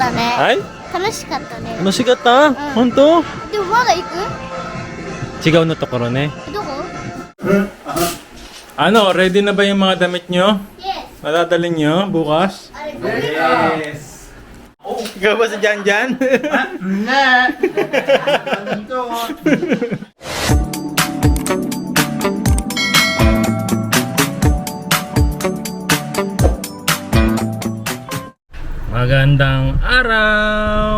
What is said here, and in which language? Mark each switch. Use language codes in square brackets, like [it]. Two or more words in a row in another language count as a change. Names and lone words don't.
[ja] はい楽しかったね。楽しかった本当でもまだ行く？違うのところね。どこ？ [tl] Ano, ready na ba yung mga damit nyo? [en] Yes. [tl] Madadalhin nyo bukas? [en] Yes! [tl] Ikaw ba si Janjan? Hindi! Ito! Magandang araw!